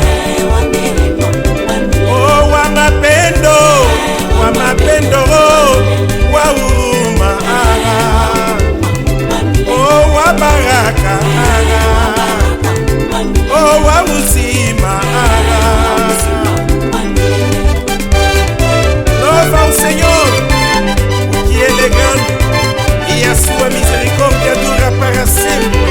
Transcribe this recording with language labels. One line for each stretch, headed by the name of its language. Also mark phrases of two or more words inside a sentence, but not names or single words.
Swahili: Oh, wa mapendo, wa mapendo, wa huruma. Oh, wa baraka, oh, wa uzima.
Portuguese: Louva ao Senhor, que Ele é grande, e a sua misericórdia dura para sempre.